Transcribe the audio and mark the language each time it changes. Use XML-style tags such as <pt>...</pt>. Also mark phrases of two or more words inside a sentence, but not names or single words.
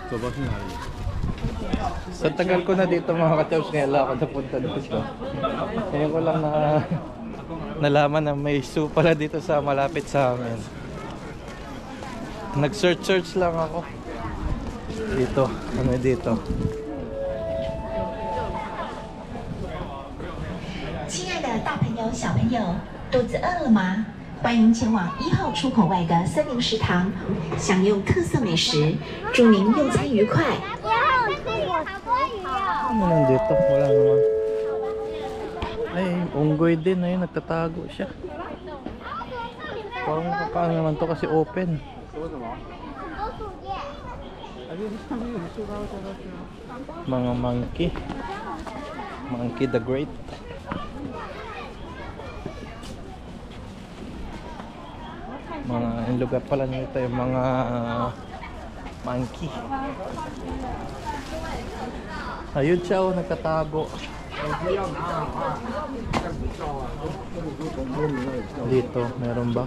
<tl>Sa tagal ko na dito mga ka-chubs, ngayon lang ako napunta dito. Ngayon ko lang nalaman na may zoo pala dito sa malapit sa amin. Nag-search lang ako. Dito. Ano dito?</tl> <zh>亲爱的大朋友、小朋友，肚子饿了吗？欢迎前往1号出口外的森林食堂，享用特色美食，祝您用餐愉快。</zh> <tl>Ano nandito? Wala naman. Ay, unggoy din. Ayun, nagtatago siya. Paano naman to kasi open. Mga monkey. Monkey the Great. Mga yung lugar pala nito yung mga monkey. Ayun siya, oh, nagtatago. Dito, meron ba?</tl>